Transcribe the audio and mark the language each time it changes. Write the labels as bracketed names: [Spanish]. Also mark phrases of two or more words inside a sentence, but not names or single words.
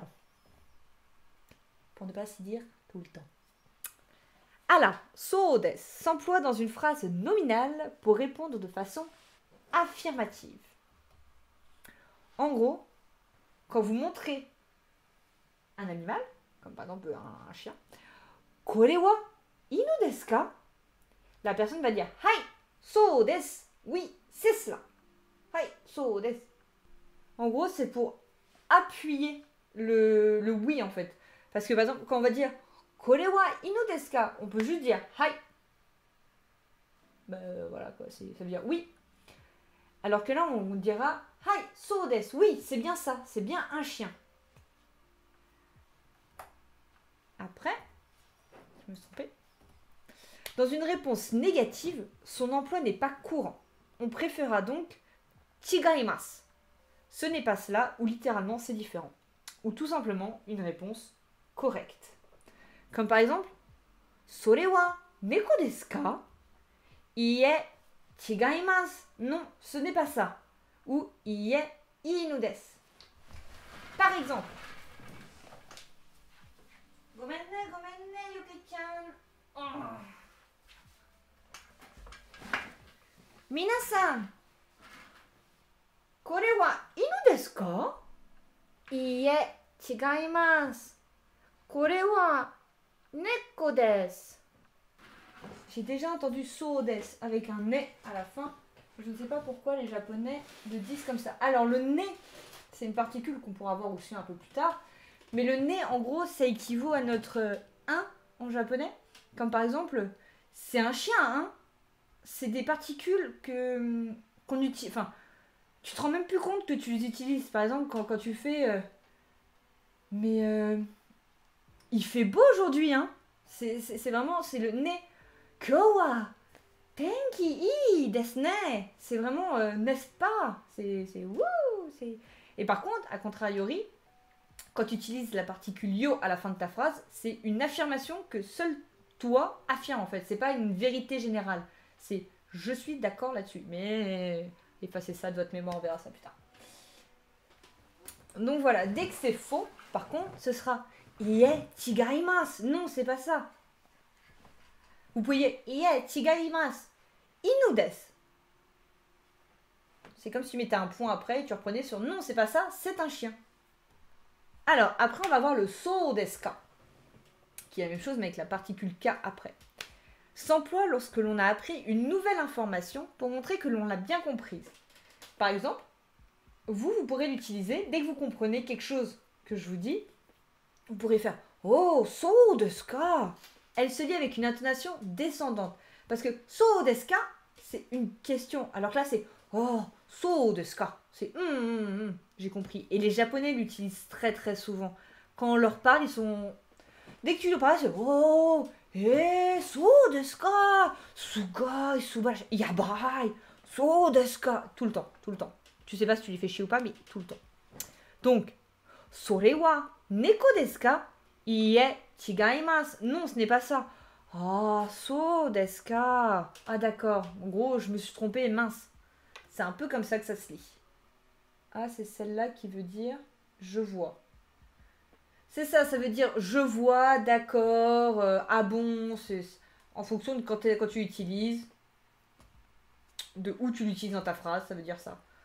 [French] Pour ne pas s'y dire tout le temps. Alors, [Japanese] そうです [French] s'emploie dans une phrase nominale pour répondre de façon affirmative. En gros, quand vous montrez un animal, comme par exemple un chien, [Japanese] これは犬ですか? [French] La personne va dire [Japanese] はい、そうです. [French] Oui, c'est cela. [Japanese] はい、そうです. [French] En gros, c'est pour appuyer le oui en fait. Parce que par exemple, quand on va dire [Japanese] これは犬ですか? [French] On peut juste dire hai. Ben voilà quoi, ça veut dire oui. Alors que là, on dira [Japanese] はい、そうです. [French] Oui, c'est bien ça, c'est bien un chien. Après, je me suis trompée. Dans une réponse négative, son emploi n'est pas courant. On préférera donc chigaimasu. Ce n'est pas cela, ou littéralement c'est différent. Ou tout simplement une réponse correcte. Comme par exemple, [Japanese] それは猫ですか? いいえ、違います. [French] Non, ce n'est pas ça. Ou [Japanese] いいえ、犬です. [French] Par exemple, gomenne, Yuki-chan. Oh. [Japanese] 皆さん、これは犬ですか? いいえ、違います. これは猫です. [French] J'ai déjà entendu [Japanese] そうです [French] avec un ne à la fin. Je ne sais pas pourquoi les japonais le disent comme ça. Alors le ne, c'est une particule qu'on pourra voir aussi un peu plus tard. Mais le ne, en gros, ça équivaut à notre un en japonais. Comme par exemple, c'est un chien, hein. C'est des particules qu'on utilise. Enfin, tu te rends même plus compte que tu les utilises. Par exemple, quand tu fais. Il fait beau aujourd'hui, hein. C'est vraiment. C'est le ne. [Japanese] 今日は天気いいですね. [French] C'est vraiment. N'est-ce pas? C'est wouh. Et par contre, à contrariori, quand tu utilises la particule yo à la fin de ta phrase, c'est une affirmation que seul toi affirme en fait. C'est pas une vérité générale. C'est je suis d'accord là-dessus. Mais effacez ça de votre mémoire, on verra ça plus tard. Donc voilà, dès que c'est faux, par contre, ce sera [Japanese] いえ違います. [French] Non, c'est pas ça. Vous pouvez [Japanese] いえ違います. 犬です. [French] C'est comme si tu mettais un point après et tu reprenais sur non, c'est pas ça, c'est un chien. Alors, après, on va voir le [Japanese] そうですか, [French] qui est la même chose mais avec la particule K après. S'emploie lorsque l'on a appris une nouvelle information pour montrer que l'on l'a bien comprise. Par exemple, vous pourrez l'utiliser dès que vous comprenez quelque chose que je vous dis. Vous pourrez faire « Oh, [Japanese] そうですか ». [French] Elle se dit avec une intonation descendante. Parce que « [Japanese] そうですか [French] », c'est une question. Alors que là, c'est oh, [Japanese] そうですか. [French] C'est j'ai compris. Et les Japonais l'utilisent très très souvent. Quand on leur parle, ils sont. Dès que tu leur parles, c'est oh, [Japanese] そうですか. すがい、すばし、やばい、そうですか. [French] Tout le temps, tout le temps. Tu sais pas si tu les fais chier ou pas, mais tout le temps. Donc, [Japanese] それは猫ですか? いえ、違います. [French] Non, ce n'est pas ça. Ah, [Japanese] そうですか. [French] Ah, d'accord. En gros, je me suis trompée, mince. C'est un peu comme ça que ça se lit. Ah, c'est celle-là qui veut dire je vois. C'est ça, ça veut dire je vois, d'accord, ah bon, c'est en fonction de quand tu l'utilises, de où tu l'utilises dans ta phrase, ça veut dire ça.